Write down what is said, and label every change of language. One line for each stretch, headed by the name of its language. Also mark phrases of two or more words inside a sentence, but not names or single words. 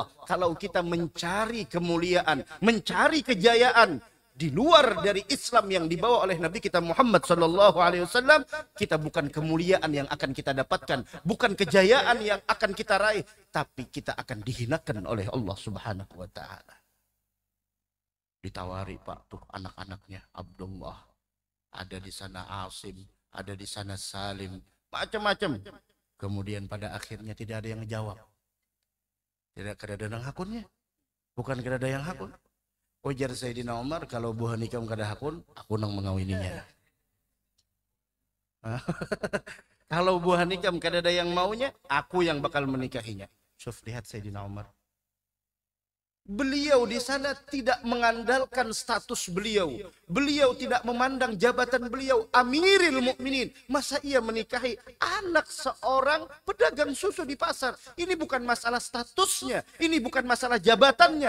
Indonesian: Kalau kita mencari kemuliaan, mencari kejayaan di luar dari Islam yang dibawa oleh Nabi kita Muhammad
Arabic: صلى الله عليه وسلم,
Indonesian: kita bukan kemuliaan yang akan kita dapatkan, bukan kejayaan yang akan kita raih, tapi kita akan dihinakan oleh Allah
Arabic: سبحانه وتعالى.
Indonesian: Ditawari Pak tuh anak-anaknya, Abdullah, ada di sana Asim, ada di sana Salim, macam-macam. Kemudian pada akhirnya tidak ada yang ngejawab. Tidak ada yang hakunnya.
Banjar: Bukan kada ada yang hakun. Ujar Sayyidina Umar, kalau buah nikah kada hakun, aku nang mengawininya.
Indonesian: Kalau buah nikah kada ada yang maunya, aku yang bakal menikahinya. Syuf, lihat Sayyidina Umar. Beliau di sana tidak mengandalkan status beliau. Beliau tidak memandang jabatan beliau Amiril Mukminin. Masa ia menikahi anak seorang pedagang susu di pasar? Ini bukan masalah statusnya. Ini bukan masalah jabatannya.